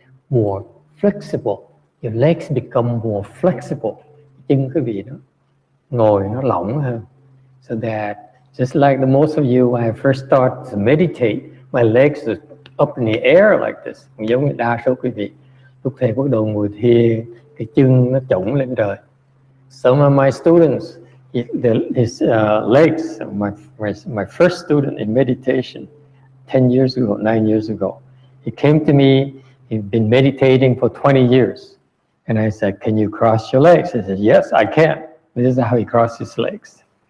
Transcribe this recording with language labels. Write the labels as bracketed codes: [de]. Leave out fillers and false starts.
[en] More flexible, your legs become more flexible. [vi] Chân quý vị nó ngồi nó lỏng hơn. [en] So that just like the most of you, when I first started to meditate, my legs are up in the air like this. [vi] Giống như đa số quý vị lúc thầy bắt đầu ngồi thiền, cái chân nó chổng lên trời. [en] Some of my students, his legs, my first student in meditation 10 years ago, 9 years ago, he came to me, he'd been meditating for 20 years. And I said, can you cross your legs? He said, yes, I can. This is how he crossed his legs.